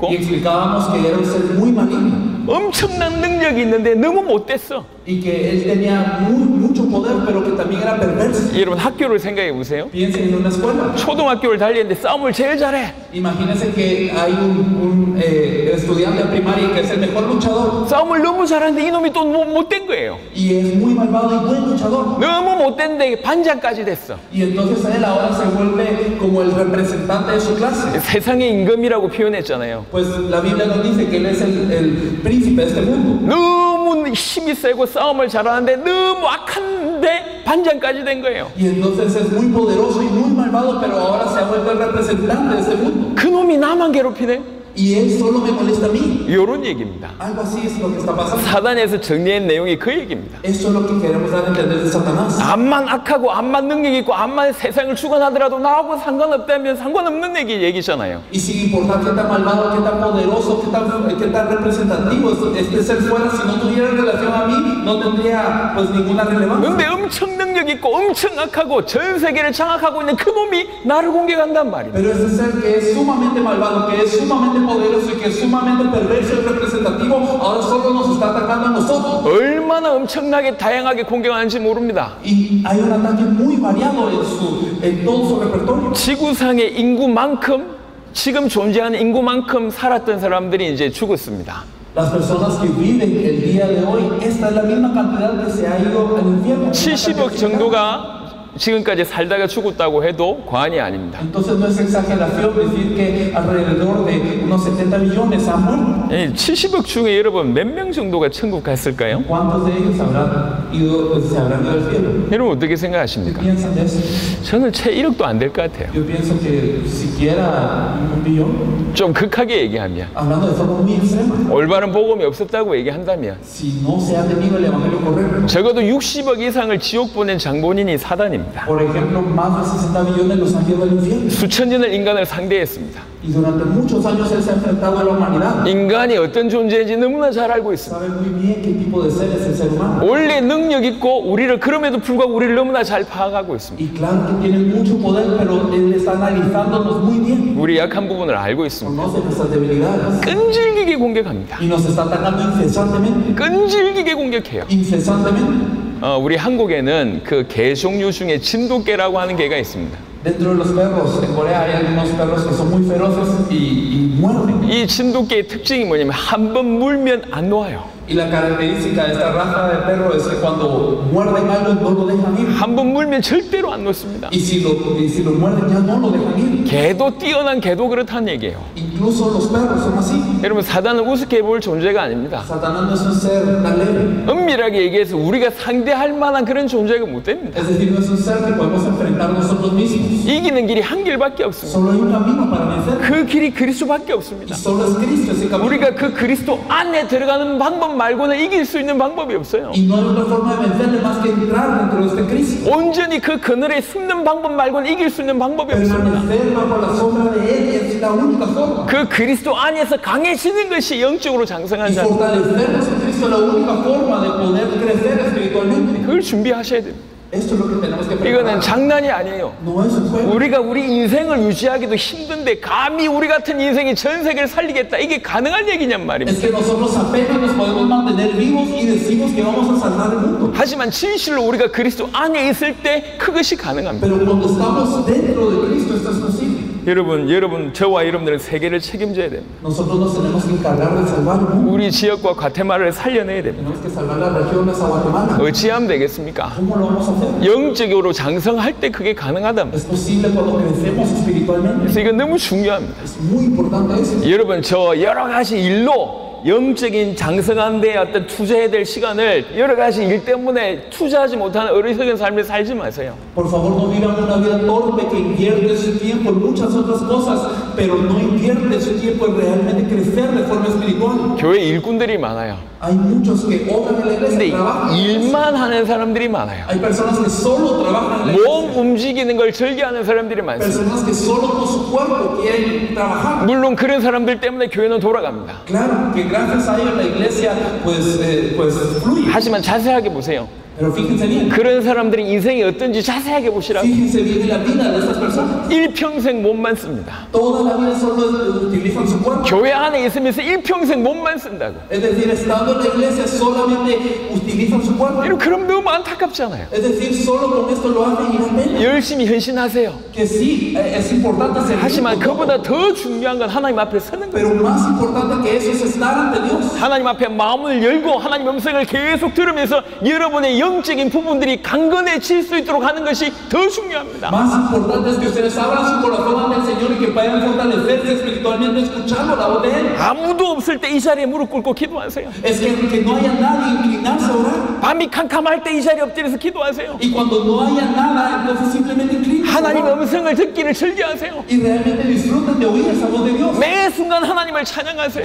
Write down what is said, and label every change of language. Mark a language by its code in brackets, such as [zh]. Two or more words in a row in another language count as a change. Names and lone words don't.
[es] Y explicábamos que era un ser muy maligno. [ko] 엄청난 능력이 있는데 너무 못됐어. [es] Y que él tenía mucho poder, pero que también era perverso. [ko] 여러분 학교를 생각해 보세요. [es] Piensen en una escuela. [ko] 초등학교를 달리는데 싸움을 제일 잘해. [es] Imagínense que hay un estudiante de primaria que es el mejor luchador. [ko] 싸움을 너무 잘하는데 이놈이 또 못된 거예요. [es] Y es muy malvado y buen luchador. [ko] 너무 못된데 반장까지 됐어. [es] Y entonces él ahora se vuelve como el representante de su clase. [ko] 세상의 임금이라고 표현했잖아요. [es] Pues la Biblia nos dice que él es el príncipe príncipe de este mundo. [ko] 너무 힘이 세고 싸움을 잘하는데 너무 악한데 반장까지 된 거예요. [es] Y entonces es muy poderoso y muy malvado, pero ahora se ha vuelto el representante de este mundo. [ko] 그놈이 나만 괴롭히네. [es] Y él solo me molesta a mí. [ko] 이런 얘기입니다. [es] Algo así es lo que está pasando. [ko] 사단에서 정리한 내용이 그 얘기입니다. [es] Esto es lo que queremos dar a entender de Satanás. [ko] 암만 악하고 암만 능력 있고 암만 세상을 주관하더라도 나하고 상관없다면 상관없는 얘기잖아요. [es] Y sin importar qué tan malvado, qué tan poderoso, qué tan representativo este ser fuera, si no tuviera relación a mí, no tendría pues ninguna relevancia. [ko] 근데 엄청 능력 있고 엄청 악하고 전 세계를 장악하고 있는 그 놈이 나를 공격한단 말입니다. [es] Pero ese ser que es sumamente malvado, que es sumamente poderoso y que es sumamente perverso y representativo, ahora solo nos está atacando a nosotros. [ko] 얼마나 엄청나게 다양하게 공격하는지 모릅니다. [es] Y hay un ataque muy variado en todo su repertorio. [ko] 지구상의 인구만큼 지금 존재하는 인구만큼 살았던 사람들이 이제 죽었습니다. [es] Las personas que viven el día de hoy, esta es la misma cantidad que se ha ido al infierno. [ko] 70억 정도가 지금까지 살다가 죽었다고 해도 과언이 아닙니다. [es] Entonces no es exageración decir que alrededor de unos 70 millones han muerto. [ko] 70억 중에 여러분 몇 명 정도가 천국 갔을까요? [es] ¿Cuántos de ellos se habrán ido al cielo? [ko] 여러분 어떻게 [es] ¿Qué [ko] 생각하십니까? [es] piensan de eso? [ko] 저는 채 1억도 안 될 것 같아요. [es] Yo pienso que siquiera un billón, [ko] 좀 극하게 얘기하면 [es] hablando de forma muy extrema, [ko] 올바른 복음이 없었다고 얘기한다면 [es] si no se ha tenido el evangelio correcto. [ko] 적어도 60억 이상을 지옥 보낸 장본인이 사단입니다. [es] Por ejemplo, más de 60 millones los han llevado al infierno. [ko] 수천 년을 인간을 상대했습니다. [es] Y durante muchos años él se ha enfrentado a la humanidad. [ko] 인간이 어떤 존재인지 너무나 잘 알고 있습니다. [es] Sabe muy bien qué tipo de ser es el ser humano. [ko] 원래 능력 있고 우리를 그럼에도 불구하고 우리를 너무나 잘 파악하고 있습니다. [es] Y claro que tienen mucho poder, pero él está analizándonos muy bien. [ko] 우리 약한 부분을 알고 있습니다. [es] Conoce nuestras debilidades. [ko] 끈질기게 공격합니다. [es] Y nos está atacando incesantemente. [ko] 끈질기게 공격해요. [es] Incesantemente. [ko] 우리 한국에는 그 개 종류 중에 진돗개라고 하는 개가 있습니다. [es] Dentro de los perros, en Corea hay algunos perros que son muy feroces y muerden. [ko] 이 진돗개의 특징이 뭐냐면 한 번 물면 안 놓아요. [es] Y la característica de esta raza de perro es que cuando muerden algo no lo dejan ir. [ko] 한 번 물면 절대로 안 놓습니다. [es] Y si lo muerden ya no lo dejan ir. [ko] 개도 뛰어난 개도 그렇다는 얘기예요. [es] Incluso los perros son así. [ko] 여러분 사단은 우습게 볼 존재가 아닙니다. [es] Satanás no es un ser tan leve. [ko] 엄밀하게 얘기해서 우리가 상대할 만한 그런 존재가 못 됩니다. [es] Es decir, no es un ser que podemos enfrentar nosotros mismos. [ko] 이기는 길이 한 길밖에 없습니다. [es] Solo hay un camino para vencer. [ko] 그 길이 그리스도밖에 [es] Y [ko] 없습니다. [es] solo es Cristo ese camino. [ko] 우리가 그 그리스도 안에 들어가는 방법 말고는 이길 수 있는 방법이 없어요. [es] Y no hay otra forma de vencerle más que entrar dentro de este Cristo. [ko] 온전히 그 그늘에 숨는 방법 말고는 이길 수 있는 방법이 없습니다. [es] Permanecer bajo la sombra de Él es la única forma. [ko] 그 그리스도 안에서 강해지는 것이 영적으로 장성한 [es] Y [ko] 자입니다. [es] fortalecernos en Cristo es la única forma de poder crecer espiritualmente. [ko] 그걸 준비하셔야 됩니다. [es] Esto es lo que tenemos que [ko] 이거는 [es] preparar. [ko] 장난이 아니에요. [es] No es un juego. [ko] 우리가 우리 인생을 유지하기도 힘든데 감히 우리 같은 인생이 전 세계를 살리겠다 이게 가능한 얘기냔 [es] Es [ko] 말입니다. [es] que nosotros apenas nos podemos mantener vivos y decimos que vamos a salvar el mundo. [ko] 하지만 진실로 우리가 그리스도 안에 있을 때 그것이 가능합니다. [es] Pero cuando estamos dentro de Cristo esto es posible. [ko] 여러분 저와 여러분들은 세계를 책임져야 됩니다. [es] Nosotros nos tenemos que encargar de salvar el mundo. [ko] 우리 지역과 과테말을 살려내야 됩니다. [es] Tenemos que salvar las regiones a Guatemala. [ko] 어찌하면 되겠습니까? [es] ¿Cómo lo vamos a hacer? [ko] 영적으로 장성할 때 그게 가능하답니다. [es] Es posible cuando crecemos espiritualmente. [ko] 그래서 이건 너무 중요합니다. [es] Es muy importante eso. [ko] 여러분 저 여러 가지 일로 영적인 장성한 데에 어떤 투자해야 될 시간을 여러 가지 일 때문에 투자하지 못하는 어리석은 삶을 살지 마세요. [es] Por favor, no vivan una vida torpe que invierte su tiempo en muchas otras cosas, pero no invierte su tiempo en realmente crecer de forma espiritual. [ko] 교회 일꾼들이 많아요. [es] Hay muchos que obran en la iglesia, [ko] 근데 [es] trabajan. [ko] 일만 하는 사람들이 많아요. [es] Hay personas que solo trabajan en la iglesia. [ko] 몸 움직이는 걸 즐겨하는 사람들이 많습니다. [es] Personas que solo con su cuerpo quieren trabajar. [ko] 물론 그런 사람들 때문에 교회는 돌아갑니다. [es] Claro que gracias a ellos la iglesia pues fluye. [ko] 하지만 자세하게 보세요. [es] Pero fíjense bien. [ko] 그런 사람들의 인생이 어떤지 자세하게 보시라고. [es] Fíjense bien en la vida de estas personas. [ko] 일평생 몸만 씁니다. [es] Toda la vida solo utilizan su cuerpo. [ko] 교회 안에 있으면서 일평생 몸만 쓴다고. [es] Es decir, estando en la iglesia solamente utilizan su cuerpo. [ko] 여러분 그럼 너무 안타깝잖아요. [es] Es decir, solo con esto lo hacen y dan pena. [ko] 열심히 헌신하세요. [es] Que sí, es importante ser. [ko] 하지만 그보다 더 중요한 건 하나님 앞에 서는 거예요. [es] Pero más importante que eso es estar ante Dios. [ko] 하나님 앞에 마음을 열고 하나님 음성을 계속 들으면서 여러분의 영적인 부분들이 강건해질 수 있도록 하는 것이 더 중요합니다. [es] Más importante es que ustedes abran su corazón ante el Señor y que puedan fortalecerse espiritualmente escuchando la voz de Él. [ko] 아무도 없을 때 이 자리에 무릎 꿇고 기도하세요. [es] Es que no haya nadie inclinarse a orar. [ko] 밤이 캄캄할 때 이 자리에 엎드려서 기도하세요. [es] Y cuando no haya nada, entonces simplemente inclinen. [ko] 하나님의 음성을 듣기를 즐겨하세요. [es] Y realmente disfruten de oír esa voz de Dios. [ko] 매 순간 하나님을 찬양하세요.